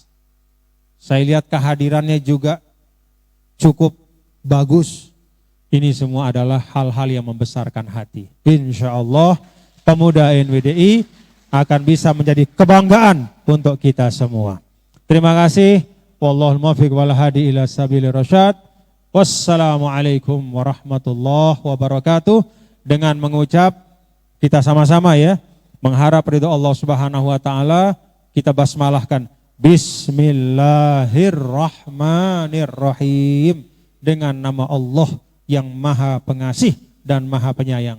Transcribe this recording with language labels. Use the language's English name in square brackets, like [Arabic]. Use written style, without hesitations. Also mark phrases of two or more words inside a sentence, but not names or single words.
[Indonesian] Saya lihat kehadirannya juga cukup bagus. Ini semua adalah hal-hal yang membesarkan hati. [Arabic] إن شاء الله [Indonesian] pemuda NWDI akan bisa menjadi kebanggaan untuk kita semua. Terima kasih. [Arabic] والله الموفق والهادي إلى سبيل الرشاد. والسلام عليكم ورحمة الله وبركاته. [Indonesian] Dengan mengucap kita sama-sama ya, mengharap ridho Allah [Arabic] سبحانه وتعالى, [Indonesian] kita basmalahkan Bismillahirrahmanirrahim, dengan nama Allah yang Maha Pengasih dan Maha Penyayang.